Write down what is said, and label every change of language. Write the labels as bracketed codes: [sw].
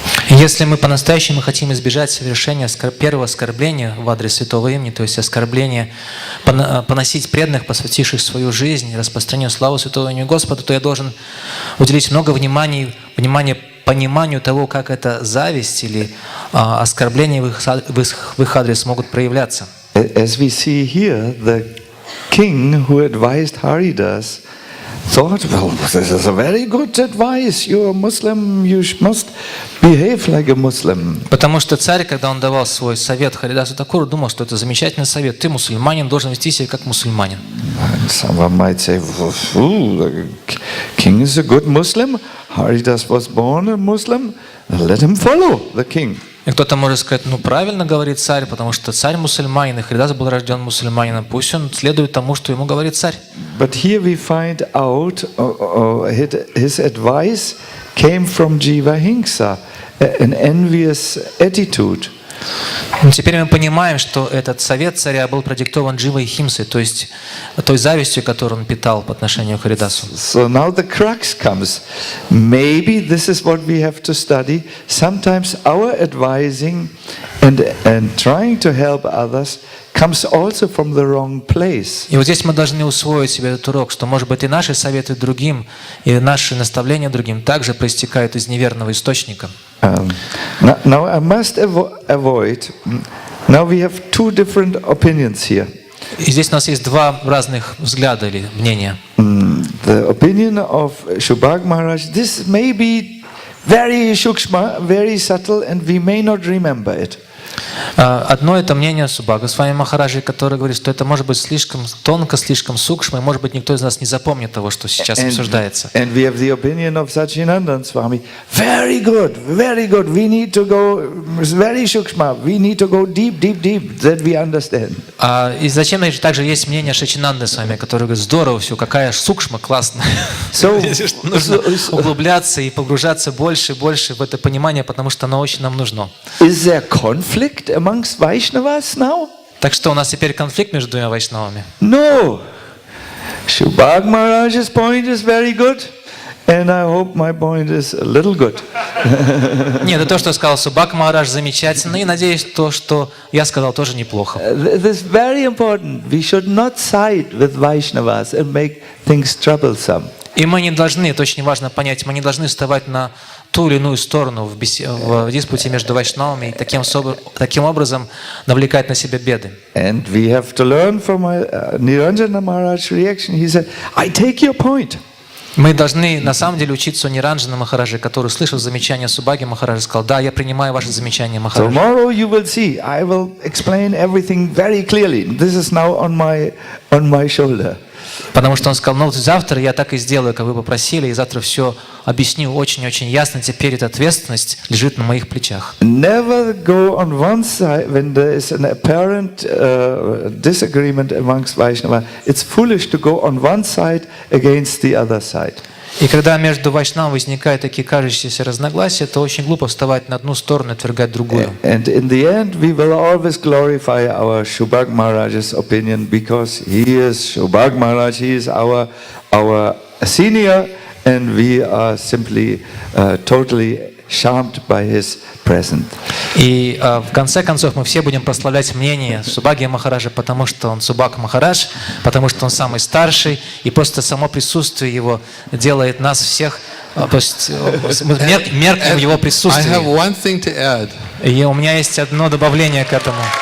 [ru] Если мы по-настоящему хотим избежать совершения первого оскорбления в адрес Святого Имени, то есть оскорбления, поносить преданных, посвятивших свою жизнь, распространению славы Святого Имени Господа, то я должен уделить много внимания пониманию того, как эта зависть или оскорбления в их адрес могут проявляться. [en] As we see here, the king who advised Haridas thought, well, this is a very good advice. You're a Muslim, you must behave like a Muslim. [ru] Потому что царь, когда он давал свой совет Харидасу Такуру, думал, что это замечательный совет. Ты мусульманин, должен вести себя как мусульманин. [en] Someone might say, the king is a good Muslim. Haridas was born a Muslim. Let him follow the king. [ru] И кто-то может сказать, правильно говорит царь, потому что царь мусульманин, и Харидас был рожден мусульманином, пусть он следует тому, что ему говорит царь. [en] But here we find out his advice came from Jiva Hingsa, an envious attitude. [ru] Но теперь мы понимаем, что этот совет царя был продиктован Дживой Химсой, то есть той завистью, которую он питал по отношению к Харидасу. [en] So now the crux comes. Maybe this is what we have to study. Sometimes our advising and trying to help others comes also from the wrong place. [ru] И вот здесь мы должны усвоить себе этот урок, что, может быть, и наши советы другим, и наши наставления другим также проистекают из неверного источника. [en] Now I must avoid. Now we have two different opinions here. [ru] И здесь у нас есть два разных взгляда или мнения. [en] The opinion of Shubhag Maharaj, this may be very shukshma, very subtle, and we may not remember it. [ru] Одно это мнение Субхага Свами Махараджи, который говорит, что это может быть слишком тонко, слишком сукшма, и может быть никто из нас не запомнит того, что сейчас обсуждается. [en] And we have the opinion of Niranjana Swami. Very good, very good. We need to go very shukshma. We need to go deep, deep, deep, that we understand. [ru] И зачем также есть мнение Шачинанды Свами, который говорит, здорово все, какая сукшма, классно. Нужно углубляться и погружаться больше и больше в это понимание, потому что оно очень нам нужно. [en] Is there conflict amongst Vaishnavas now? [ru] Так что у нас теперь конфликт между двумя вайшнавами? [en] No. Shubhag Maharaj's point is very good, and I hope my point is a little good. [ru] Нет, это то, что сказал Субхаг Махарадж, замечательно, и надеюсь, то, что я сказал, тоже неплохо. [en] This is very important. We should not side with Vaishnavas and make things troublesome. [ru] И мы не должны, это очень важно понять, мы не должны вставать на ту или иную сторону в диспуте между вайшнавами и таким образом навлекать на себя беды. [en] And we have to learn from Niranjana Maharaj's reaction. He said, I take your point. [ru] Мы должны на самом деле учиться у Ниранджана Махараджа, который, слышав замечание Субхаги Махараджа, сказал, да, я принимаю ваше замечание, Махарадж. [en] Tomorrow you will see. I will explain everything very clearly. This is now on my shoulder. [ru] Потому что он сказал, завтра я так и сделаю, как вы попросили, и завтра все объясню очень-очень ясно. Теперь эта ответственность лежит на моих плечах. [en] Never go on one side when there is an apparent disagreement amongst Vaishnava. It's foolish to go on one side against the other side. [ru] И когда между вайшнавами возникают такие кажущиеся разногласия, то очень глупо вставать на одну сторону и отвергать другую. [en] And in the end, we will always glorify our Shubhag Maharaj's opinion because he is Shubhag Maharaj, he is our senior, and we are simply totally charmed by his presence. [ru] И в конце концов мы все будем прославлять мнение Субхаги Махараджа, потому что он Субхаг Махарадж, потому что он самый старший, и просто само присутствие его делает нас всех, то есть мы меркнем в его присутствии. [en] I have one thing to add. [ru] И у меня есть одно добавление к этому.